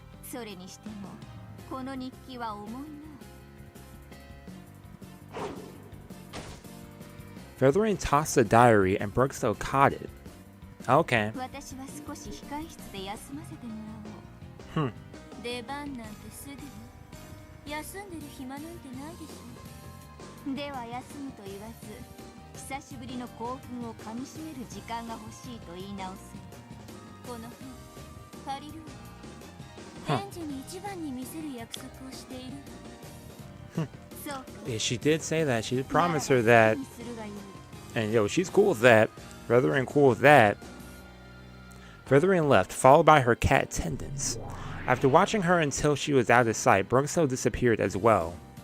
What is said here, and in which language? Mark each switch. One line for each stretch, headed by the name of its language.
Japanese: それにしてもこの日記は重いな。
English: Feathering tossed the diary and Brookstone caught it. Okay.
Japanese: 私は少し控え室で休ませてもらおう。出番なんてすぐよ。休んでる暇なんてないでしょ。では休むと言わず、久しぶりの興奮をかみしめる時間が欲しいと言い直す。この本借りるわ。エンジに一番に見せる約束をしている。
English: Yeah, she did say that. She did promise her that. And yo, she's cool with that. Feathering cool with that. Feathering left, followed by her cat attendants. After watching her until she was out of sight, Brookstone disappeared as well.